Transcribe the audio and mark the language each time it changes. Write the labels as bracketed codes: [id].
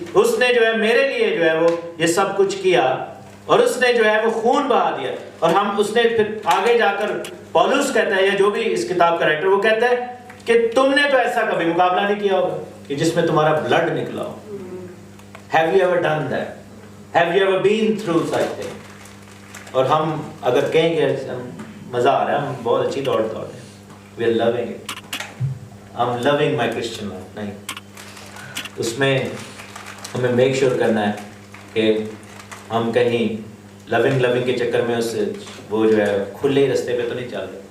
[ur] اس نے جو ہے میرے لیے جو ہے وہ یہ سب کچھ کیا, اور اس نے جو ہے وہ خون بہا دیا. اور ہم اس نے پھر آگے جا کر پولس کہتا ہے یا جو بھی اس کتاب کا رائٹر وہ کہتا ہے کہ تم نے تو ایسا کبھی مقابلہ نہیں کیا ہوگا کہ جس میں تمہارا بلڈ نکلا ہو. [en] Have you ever done that? Have you ever been through such thing? [ur] اور ہم اگر کہیں کہ مزہ آ رہا ہے, ہم بہت اچھی دوڑ رہے ہیں, [en] we are loving it, I'm loving my Christian life. [ur] نہیں, اس میں ہمیں میک شور کرنا ہے کہ ہم کہیں لونگ کے چکر میں اس وہ جو ہے کھلے رستے پہ تو نہیں چل رہے.